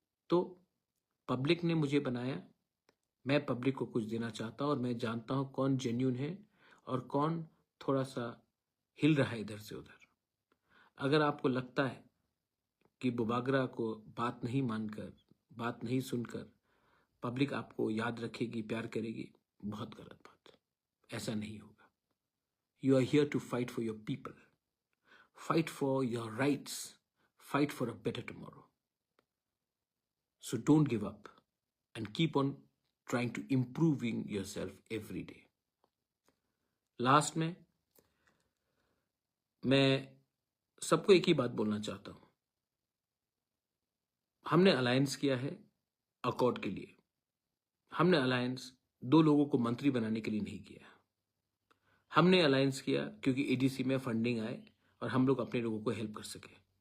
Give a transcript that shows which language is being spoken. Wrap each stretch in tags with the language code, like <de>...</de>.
<hi>तो पब्लिक ने मुझे बनाया, मैं पब्लिक को कुछ देना चाहता हूं, और मैं जानता हूं कौन जेन्यून है और कौन थोड़ा सा हिल रहा है इधर से उधर। अगर आपको लगता है कि बुबागरा को बात नहीं मानकर, बात नहीं सुनकर पब्लिक आपको याद रखेगी, प्यार करेगी, बहुत गलत बात, ऐसा नहीं होगा।</hi> <en>You are here to fight for your people, fight for your rights, fight for a better tomorrow. So don't give up and keep on trying to improving yourself every day.</en> <hi>Last में मैं सबको एक ही बात बोलना चाहता हूं। हमने alliance किया है अकॉर्ड के लिए। हमने अलायंस 2 लोगों को मंत्री बनाने के लिए नहीं किया। हमने अलायंस किया क्योंकि एडीसी में फंडिंग आए और हम लोग अपने लोगों को हेल्प कर सके।</hi>